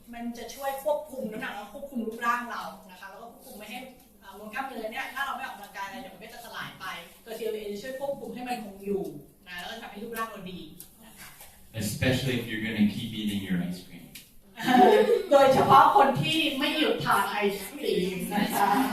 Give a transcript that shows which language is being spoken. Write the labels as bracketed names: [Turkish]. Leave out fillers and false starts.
[Thai] มันจะช่วยควบคุมน้ำหนักและควบคุมรูปร่างเรานะคะแล้วก็ควบคุมไม่ให้มวลกล้ามเนื้อเนี่ยถ้าเราไม่ออกกำลังกายอะไรเดี๋ยวมันก็จะสลายไปตัว CLA จะช่วยควบคุมให้มันคงอยู่นะแล้วก็ทำให้รูปร่างเราดีนะคะ [English] Especially if you're going to keep eating your ice cream. [Thai] โดยเฉพาะคนที่ไม่หยุดทานไอศครีมนะคะ